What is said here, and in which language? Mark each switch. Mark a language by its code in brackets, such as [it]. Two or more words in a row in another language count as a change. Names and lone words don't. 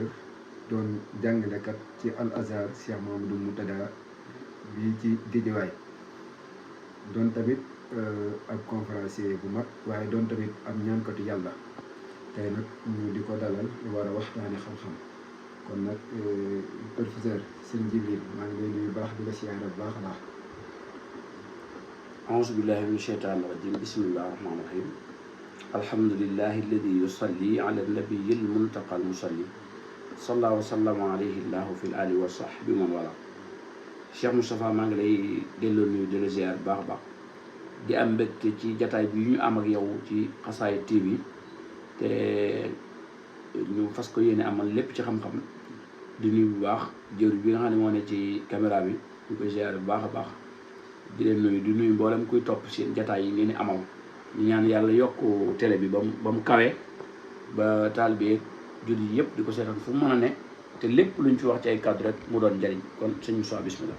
[wo] doon jàngalekat ci Al Azhar Cheikh Mouhamadou Moutada bi ci Guédiawaye doon tamit ab conférencier bu mag waaye doon tamit am ñaankatu yàlla tey nag ñu di ko dalal war a waxtaane xam-xam kon nag professeur Serigne Djibril maa ngi lay nuyu baax di la siyaare bu baax a baax. [ar] أعوذ بالله من الشيطان الرجيم بسم الله الرحمن الرحيم الحمد لله الذي يصلي على النبي المنتقى المصلي صلى الله وسلم عليه الله في الآل والصحب من والاه [wo] Cheikh Moustapha maa ngi lay delloo nuyu di la ziar baax baax di am mbégte ci jataay bi ñu am ak yow ci Xasaayid TV te ñu fas ko yéene amal lépp ci xam-xam di nuyu bu baax jëwriñ bi nga xam ne moo ne ci caméra bi ñu koy ziar bu baax a baax di leen nuyu di nuyu mboolem kuy topp seen jataay yi ngeen di amal ñu ñaan yàlla yokk télé bi ba mu kawe ba taalibe jullit yëpp di ko seetaan fu mu mën a ne te lépp luñ fi wax ci ay kàddu rek mu doon njëriñ kon sëñ Moussa bismillah.